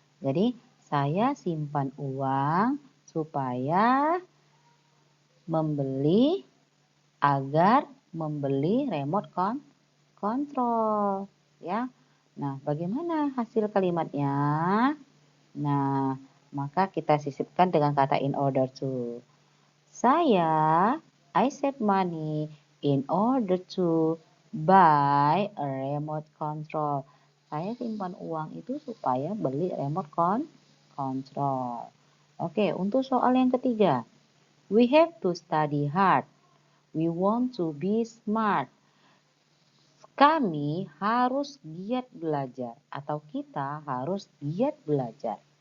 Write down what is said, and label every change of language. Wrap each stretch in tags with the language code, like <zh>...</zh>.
<id>Jadi, saya simpan uang supaya membeli agar membeli remote control, ya. Nah, bagaimana hasil kalimatnya? Nah, maka kita sisipkan dengan kata in order to.</id> <en>I save money in order to buy a remote control.</en> <id>Saya simpan uang itu supaya beli remote control. Oke, untuk soal yang ketiga.</id> <en>We have to study hard. We want to be smart.</en> <id>Kami harus giat belajar atau kita harus giat belajar.</id>